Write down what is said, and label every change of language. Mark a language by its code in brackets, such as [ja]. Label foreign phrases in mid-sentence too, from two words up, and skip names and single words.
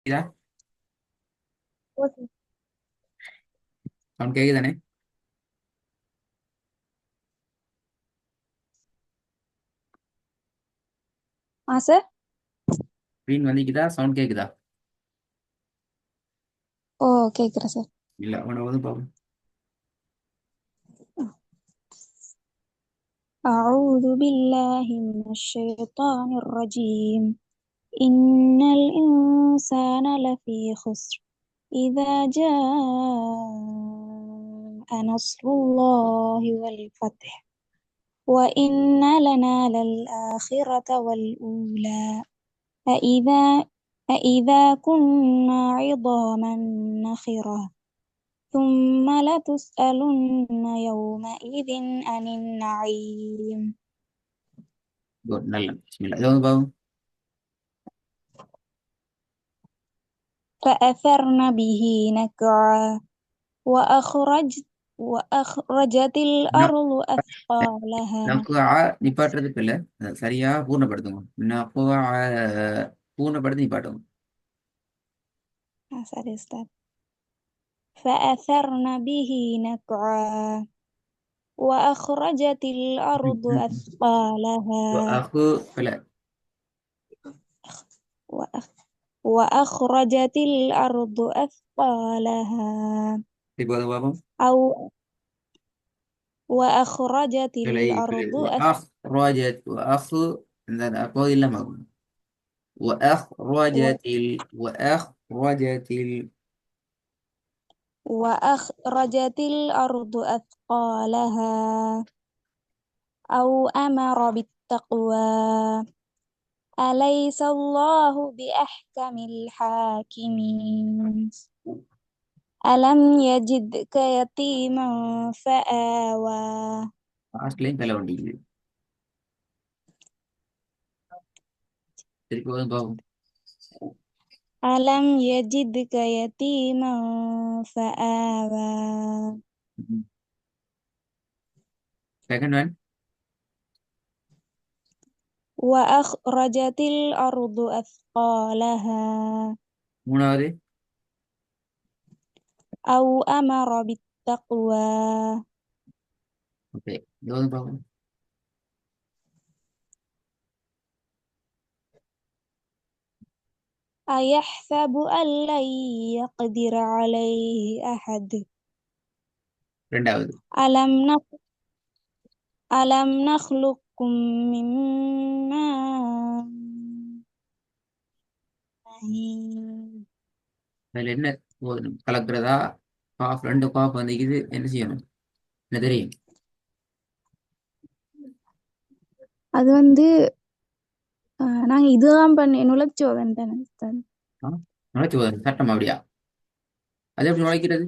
[ta] இதா சவுண்ட் கேக்குதானே? சார். ஸ்க்ரீன் வந்துக்குதா? சவுண்ட் கேக்குதா? ஓ, கேக்குறேன் சார். இல்ல உன வந்து பாப்போம். [ar] أعوذ بالله من الشيطان الرجيم. إن الإنسان لفي خسر إذا جاء نصر الله والفتح وإن لنا للآخرة والأولى أإذا كنا عظاما نخرة ثم لتسألن يومئذ عن النعيم. [ta] குட், நல்ல. பிஸ்மில்லா. இது வந்து பாப்போம். [ar] فأثرن به نقعا وأخرجت الأرض أثقالها. [ta] நக்குஆ நிப்பாட்டுறதுக்கு இல்ல, அதை சரியா பூர்ணப்படுத்துங்க. நக்குஆ பூர்ணப்படுத்தி நிப்பாட்டுங்க. [en] sorry, Ustaz. [ar] فأثرن به نقعا وأخرجت الأرض أثقالها. [ta] அஹு இல்ல, [ar] وأخ- وأخرجت الأرض أثقالها. [ta] இப்போ வந்து பாப்போம். [ar] أو وأخرجت [ta] இல்லை [ar] الأرض وأخرجت وأخ [ta] இந்த அப்போ இல்லாம [ar] وأخرجت وأخرجت الأرض أثقالها أو أمر بالتقوى أليس الله بأحكم الحاكمين. ألم يجدك يتيما فآوى. [ta] லாஸ்ட்லையும் தலை வண்டிக்குது. திருப்பி வந்து பாப்போம். [ar] ألم يجدك يتيما فآوى. [en] second one. [ar] وأخرجت الأرض أثقالها [ta] மூணாவது. [ar] أو أمر بالتقوى. [ta] ஓகே, இது வந்து பாப்போம். [ar] أيحسب أن لن يقدر عليه أحد. [ta] ரெண்டாவது. [ar] ألم نخ ألم نخلقكم من ماء مهين. [ta] அதுல என்ன கலக்கிறதா? காஃப், ரெண்டு காஃப் வந்துக்குது. என்ன செய்யணும்? என்ன தெரியும்? அது வந்து நாங்க இதுதான் பண்ணி நுழைச்சோம் தானே உஸ்தாத்? நுழைச்சு போதும் சட்டம் அப்படியா? அது எப்படி நுழைக்கிறது?